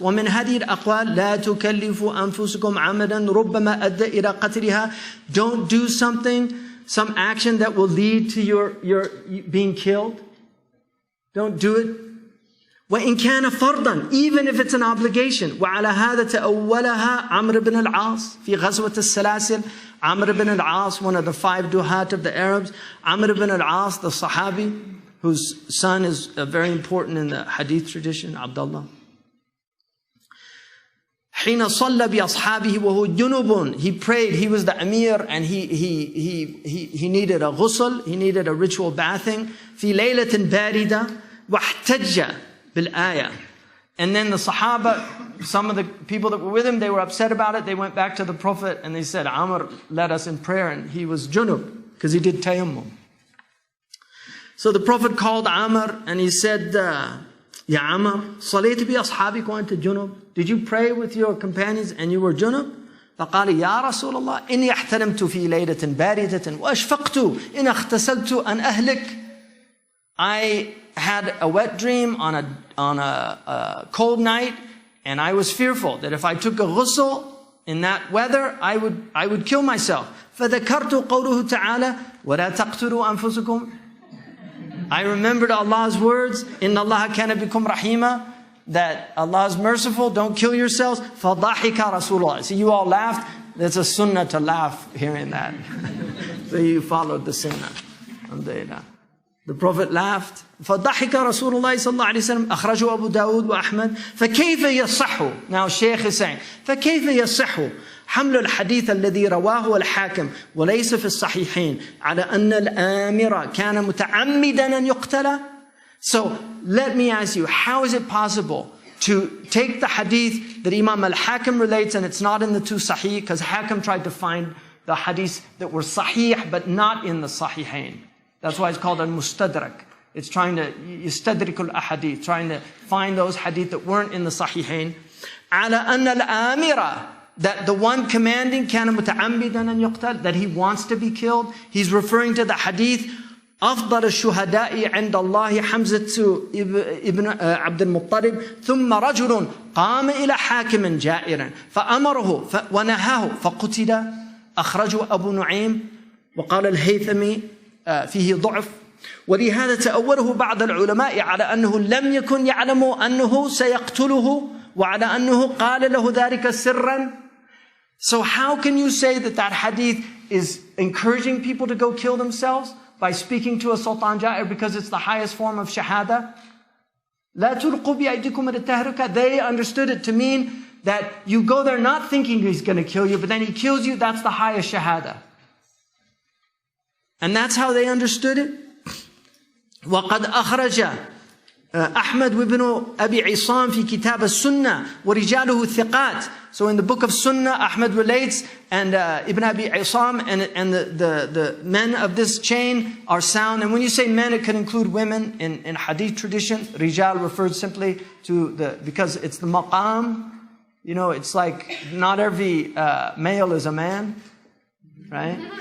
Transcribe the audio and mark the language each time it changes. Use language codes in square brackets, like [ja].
[ar] ومن هذه الأقوال لا تكلفوا أنفسكم عمدا ربما أدى إلى قتلها. [en] Don't do some action that will lead to your being killed. Don't do it. [ar] وإن كان فرضا, [en] even if it's an obligation. [ar] وعلى هذا تأولها عمرو بن العاص في غزوة السلاسل. [en] Amr ibn al-As, one of the 5 duhat of the Arabs. Amr ibn al-As, the Sahabi, whose son is very important in the hadith tradition, Abdullah. [ar] حين صلى بأصحابه وهو جنوب. [en] He prayed. He was the Amir, and he needed a ghusl. He needed a ritual bathing. [ar] في ليلة باردة واحتج بالآية. [en] And then the Sahaba, some of the people that were with him, they were upset about it. They went back to the Prophet and they said, Amr led us in prayer, and he was junub because he did tayammum. So the Prophet called Amr and he said, Ya Amr, [ar] صليت بأصحابك وأنت [en] junub. Did you pray with your companions and you were junub? [ar] فقال يا رسول الله إني احتلمت في ليلة باردة وأشفقت إن اغتسلت أن أهلك. [en] I had a wet dream on a cold night, and I was fearful that if I took a ghusl in that weather, I would kill myself. [ar] فذكرت قوله تعالى ولا تقتلوا أنفسكم. [en] I remembered Allah's words, [ar] إن الله كان بكم رحيما, [en] that Allah is merciful, don't kill yourselves. [ar] فضحك رسول الله. [en] So you all laughed. There's a sunnah to laugh hearing that. So you followed the sunnah. Alhamdulillah. The Prophet laughed. [ar] فضحك رسول الله صلى الله عليه وسلم أخرجه أبو داود وأحمد. فكيف يصح. [en] Now Shaykh is saying, [ar] فكيف يصح حمل الحديث الذي رواه الحاكم وليس في الصحيحين على أن الآمر كان متعمدا أن يقتل. [en] So let me ask you, how is it possible to take the hadith that Imam al-Hakim relates, and it's not in the 2 Sahih, because Hakim tried to find the hadith that were Sahih but not in the Sahihain. That's why it's called al-Mustadrak. It's trying to yustadrik al-ahadith, trying to find those hadith that weren't in the Sahihain. [ar] على أن الآمر, [en] that the one commanding [ar] كان متعمدا أن يقتل, [en] that he wants to be killed. He's referring to the hadith [ar] أفضل الشهداء عند الله حمزة ابن عبد المطلب ثم رجل قام إلى حاكم جائرا فأمره ونهاه فقتل. أخرجه أبو نعيم وقال الهيثمي فيه ضعف. ولهذا تأوله بعض العلماء على أنه لم يكن يعلم أنه سيقتله وعلى أنه قال له ذلك سرا. [en] So how can you say that that hadith is encouraging people to go kill themselves by speaking to a Sultan Ja'ir because it's the highest form of shahada? [ar] لا تلقوا بأيديكم إلى التهلكة. [en] They understood it to mean that you go there not thinking he's going to kill you, but then he kills you, that's the highest shahada. And that's how they understood it. [ar] وقد أخرج أحمد وابن أبي عصام في كتاب السنة ورجاله الثقات. [en] So in the book of Sunnah, Ahmad relates, and Ibn Abi Isam and the men of this chain are sound. And when you say men, it can include women in hadith tradition. Rijal refers simply to because it's the maqam. You know, it's like not every male is a man, right?